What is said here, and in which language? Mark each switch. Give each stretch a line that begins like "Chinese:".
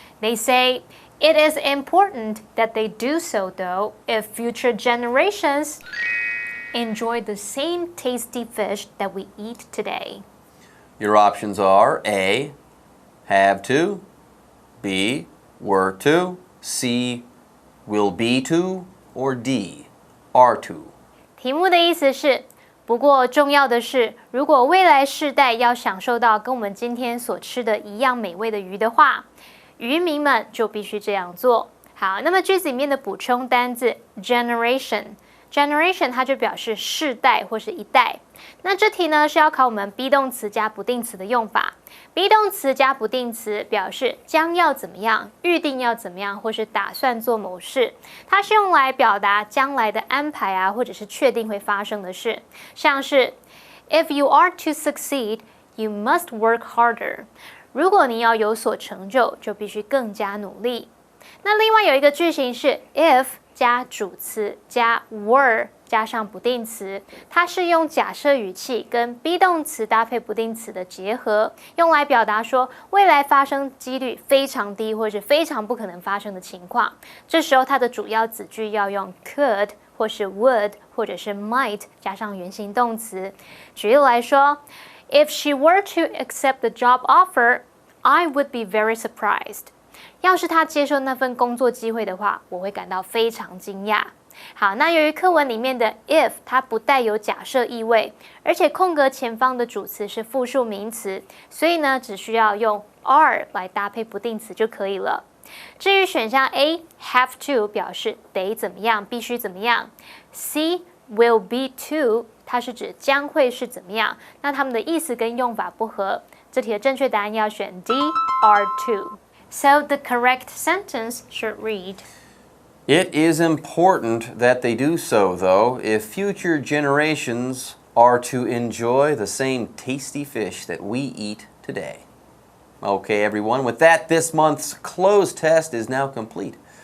English: They say, it is important that they do so, though, if future generations enjoy the same tasty fish that we eat today. Your options are A, have to, B, were to, C, will be to, or D, are to.
Chinese: 题目的意思是，不过重要的是，如果未来世代要享受到跟我们今天所吃的一样美味的鱼的话，渔民们就必须这样做。好，那么句子里面的补充单字 generation 它就表示世代或是一代。那这题呢是要考我们 be 动词加不定词的用法。 be 动词加不定词表示将要怎么样、预定要怎么样，或是打算做某事。它是用来表达将来的安排啊，或者是确定会发生的事。像是
English: If you are to succeed, you must work harder.
Chinese: 如果你要有所成就，就必须更加努力。那另外有一个句型是 if 加主词加 were 加上不定词，它是用假设语气跟 be 动词搭配不定词的结合，用来表达说未来发生几率非常低或是非常不可能发生的情况。这时候它的主要子句要用 could 或是 would 或者是 might 加上原形动词。举例来说，
English: If she were to accept the job offer, I would be very surprised.
Chinese: 要是她接受那份工作机会的话，我会感到非常惊讶。好，那由于课文里面的 if 它不带有假设意味，而且空格前方的主词是复数名词，所以呢，只需要用 are 来搭配不定词就可以了。至于选项 A have to 表示得怎么样，必须怎么样。 C will be to 它是指将会是怎么样，那它们的意思跟用法不合。这题的正确答案要选 D are to.
English: So the correct sentence should read. It is important that they do so, though, if future generations are to enjoy the same tasty fish that we eat today. Okay, everyone, with that, this month's closed test is now complete.